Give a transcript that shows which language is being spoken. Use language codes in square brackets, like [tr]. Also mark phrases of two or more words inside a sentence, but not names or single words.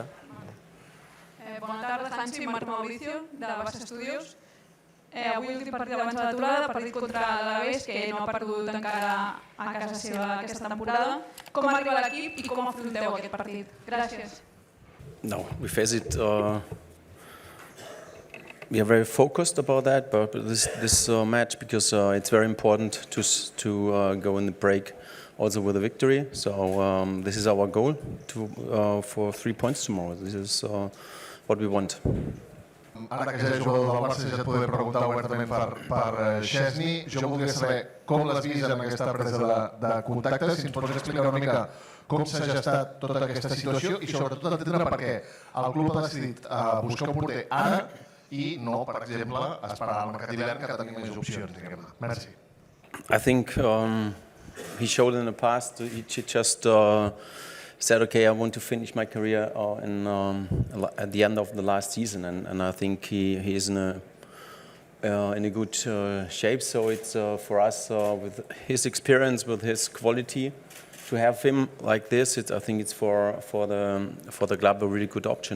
[ca] Bona tarda, Hansi, Marc Mauricio, de Barça Estudios. Avui últim partit abans de l'aturada, partit contra l'Alaves, que no ha perdut encara a casa seva aquesta temporada. Com arriba l'equip i com afronteu aquest partit? Gràcies. [en] No, we face it. We are very focused about that, but this match, because it's very important to go in the break also with a victory. So this is our goal for 3 points tomorrow. This is what we want. [ca] Ara que ja és jugador del Barça, ja et podré preguntar obertament per Szczesny. Jo voldria saber com l'has vist en aquesta presa de contacte, si ens pots explicar una mica com s'ha gestat tota aquesta situació i sobretot entendre per què el club ha decidit buscar un porter ara i no, per exemple, esperar al mercat d'hivern, que tenim més opcions, diguem-ne. Merci. [en] I think he showed in the past, he just said, okay, I want to finish my career at the end of the last season, and I think he is in a good shape. So it's for us, with his experience, with his quality, to have him like this, I think it's for the club a really good option.